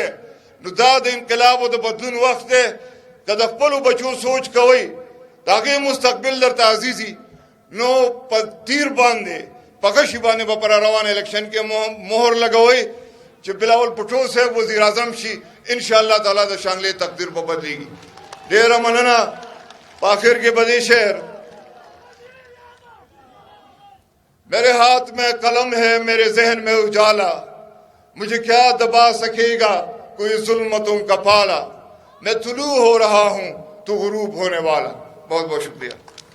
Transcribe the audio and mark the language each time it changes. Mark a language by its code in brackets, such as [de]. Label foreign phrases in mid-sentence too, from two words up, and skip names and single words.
[ps] نو دا د انقلاب او د بدلون وخت دی. که د خپلو بچو سوچ کوئ، د هغې مستقبل درته عزیزي، نو په تیر باندې، په غشي باندې به پر روان الیکشن کې مهر لګوئ چې بلاول بھٹو صاحب وزیر اعظم شي. [ar] انشاءاللہ تعالی [ps] د شانگلې تقدیر به بدلیږي. ډېره مننه. په آخر کې به دې شعر [ur] میرے ہاتھ میں قلم ہے، میرے ذہن میں اجالا، مجھے کیا دبا سکے گا کوئی ظلمتوں کا پالا، میں طلوع ہو رہا ہوں تو غروب ہونے والا۔ بہت بہت شکریہ۔